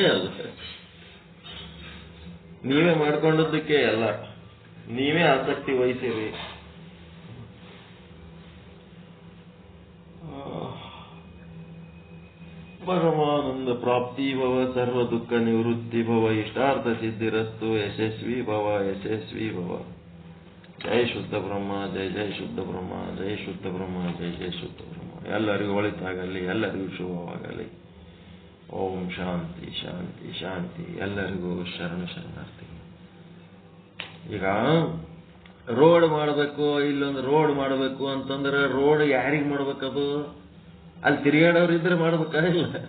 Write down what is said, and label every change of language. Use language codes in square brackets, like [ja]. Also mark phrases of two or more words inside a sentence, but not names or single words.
[kn] ಅದು ನೀವೇ ಮಾಡ್ಕೊಂಡದ್ದಕ್ಕೆ ಎಲ್ಲ ನೀವೇ ಆಸಕ್ತಿ ವಹಿಸಿರಿ. [sa] ಪರಮಾನಂದ ಪ್ರಾಪ್ತಿ ಭವ, ಸರ್ವ ದುಃಖ ನಿವೃತ್ತಿ ಭವ, ಇಷ್ಟಾರ್ಥ ಸಿದ್ಧಿರಸ್ತು, ಯಶಸ್ವಿ ಭವ. ಜಯ ಶುದ್ಧ ಬ್ರಹ್ಮ, ಜಯ ಜಯ ಶುದ್ಧ ಬ್ರಹ್ಮ, ಜಯ ಶುದ್ಧ ಬ್ರಹ್ಮ, ಜಯ ಜಯ ಶುದ್ಧ ಬ್ರಹ್ಮ. [kn] ಎಲ್ಲರಿಗೂ ಒಳಿತಾಗಲಿ, ಎಲ್ಲರಿಗೂ ಶುಭವಾಗಲಿ. [sa] ಓಂ ಶಾಂತಿ ಶಾಂತಿ ಶಾಂತಿ. [kn] ಎಲ್ಲರಿಗೂ ಶರಣಾರ್ಥಿ. ಈಗ ರೋಡ್ ಮಾಡಬೇಕು, ಇಲ್ಲೊಂದು ರೋಡ್ ಮಾಡಬೇಕು ಅಂತಂದ್ರೆ ರೋಡ್ ಯಾರಿಗೆ ಮಾಡ್ಬೇಕದು? ಅಲ್ಲಿ ತಿರುಗಾಡೋರು ಇದ್ರೆ ಮಾಡ್ಬೇಕಾ? ಇಲ್ಲ.